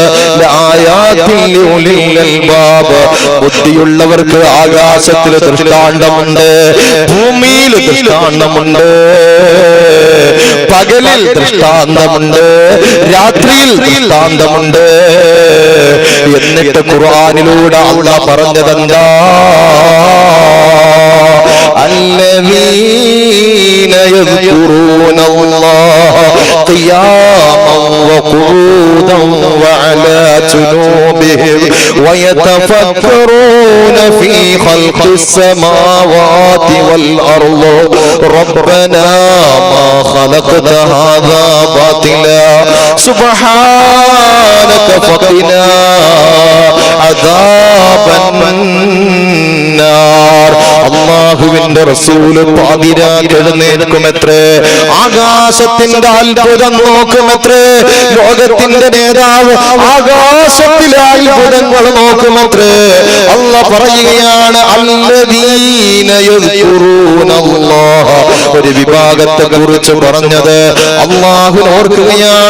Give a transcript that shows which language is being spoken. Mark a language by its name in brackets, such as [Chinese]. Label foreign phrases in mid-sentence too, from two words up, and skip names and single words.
[Malayalam] ബുദ്ധിയുള്ളവർക്ക് ആകാശത്തിൽ ദൃഷ്ടാന്തമുണ്ട്, ഭൂമിയിൽ ദൃഷ്ടാന്തമുണ്ട്, പകലിൽ ദൃഷ്ടാന്തമുണ്ട്, രാത്രിയിൽ ദൃഷ്ടാന്തമുണ്ട്. എന്നിട്ട് ഖുർആനിലൂടെ അല്ലാഹ് പറഞ്ഞതെന്താ? [Arabic] الذين يذكرون الله قياما وقعودا وعلى جنوبهم ويتفكرون في خلق السماوات والأرض ربنا ما خلقت هذا باطلا سبحانك فقنا عذاب النار. [Malayalam] അല്ലാഹുവിന്റെ റസൂല് പാതിരാക്ക് എഴുന്നേൽക്കുമത്രേ, ആകാശത്തിന്റെ അത്ഭുതം നോക്കുമത്രേ, ലോകത്തിന്റെ നേതാവ് ആകാശത്തിലെ അത്ഭുതങ്ങൾ നോക്കുമത്രേ. അല്ലാഹ് പറയുകയാണ് [Arabic] الذين يذكرون الله, [Malayalam] ഒരു വിഭാഗത്തെ കുറിച്ച് പറഞ്ഞത് അല്ലാഹുവിനെ ഓർക്കുകയാണ്.